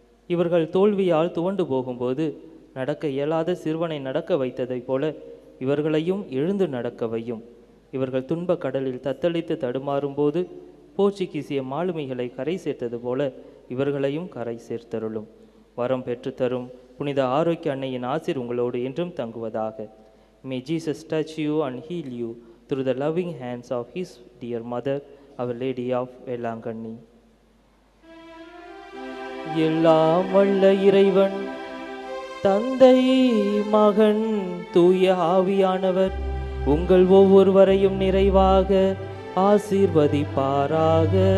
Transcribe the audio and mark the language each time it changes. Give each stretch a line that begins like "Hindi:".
Tamil: இவர்கள் தோல்வியால் துவண்டு போகும்போது நடக்க இயலாத சிறுவனை நடக்க வைத்ததைப் போல இவர்களையும் எழுந்து நடக்க வையும். இவர்கள் துன்ப கடலில் தத்தளித்து தடுமாறும்போது போர்ச்சுகீசிய மாலுமிகளை கரை சேர்த்தது போல இவர்களையும் கரை சேர்த்தருளும். வரம் பெற்றுத்தரும் புனித ஆரோக்கிய அன்னையின் ஆசீர் உங்களோடு என்றும் தங்குவதாக.
English: May Jesus touch you and heal you through the loving hands of his dear mother, Our Lady of Velanganni.
Tamil: எல்லாம் வல்ல இறைவன் தந்தை, மகன், தூய ஆவியானவர் உங்கள் ஒவ்வொருவரையும் நிறைவாக ஆசீர்வதிப்பாராக.